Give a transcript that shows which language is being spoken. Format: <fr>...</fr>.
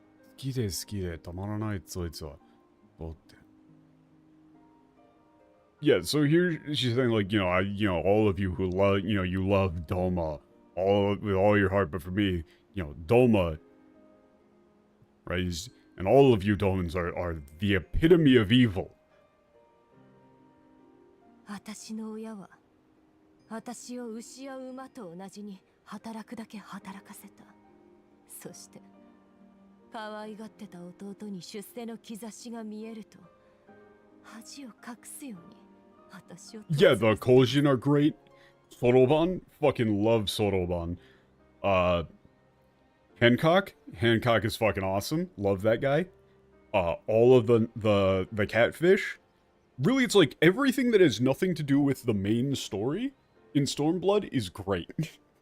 <ja>好きで好きでたまらないそいつは。ボって。</ja> <en>Yeah, so here she's saying like, all of you who love, you love Doma with all your heart, but for me, Doma, right? And all of you Domans are the epitome of evil.</en> <ja>私の親は私を牛や馬と同じに働くだけ働かせた。そして可愛がってた弟に出世の兆しが見えると恥を隠すように私を。</ja> <en>Yeah, the Kojin are great. Soroban, fucking love Soroban. Hancock is fucking awesome. Love that guy. All of the catfish. Really, it's like everything that has nothing to do with the main story in Stormblood is great.</en>